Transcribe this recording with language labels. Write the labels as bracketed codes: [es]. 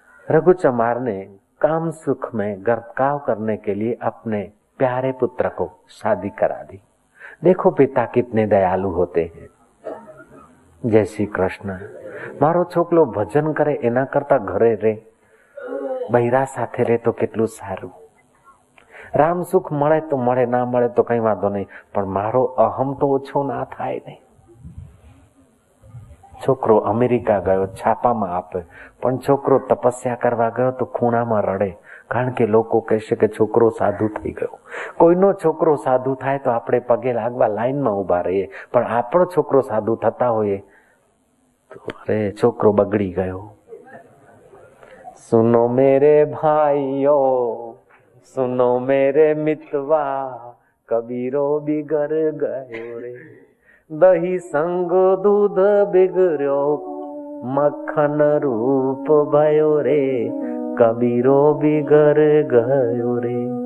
[hi] रघु चमार ने काम सुख में गर्भकाव करने के लिए अपने प्यारे पुत्र को शादी करा दी। देखो पिता कितने दयालु होते हैं। जय श्री कृष्ण। [gu] मारो छोकलो भजन करे एना करता घरे रे, બૈરા સાથે રહે તો કેટલું સારું। રામ સુખ મળે તો મળે, ના મળે તો કઈ વાંધો નહીં, પણ મારો અહમ તો ઓછો ના થાય નહીં। છોકરો અમેરિકા ગયો, છાપામાં આપે, પણ છોકરો તપસ્યા કરવા ગયો તો ખૂણામાં રડે, કારણ કે લોકો કહેશે કે છોકરો સાધુ થઈ ગયો। કોઈનો છોકરો સાધુ થાય તો આપણે પગે લાગવા લાઈનમાં ઉભા રહીએ, પણ આપણો છોકરો સાધુ થતા હોઈએ તો અરે છોકરો બગડી ગયો। [hi] सुनो मेरे भाइयों, सुनो मेरे मितवा, कबीरो बिगड़ गयो रे। दही संग दूध बिगड़ो, मक्खन रूप भयो रे, कबीरो बिगड़ गयो रे।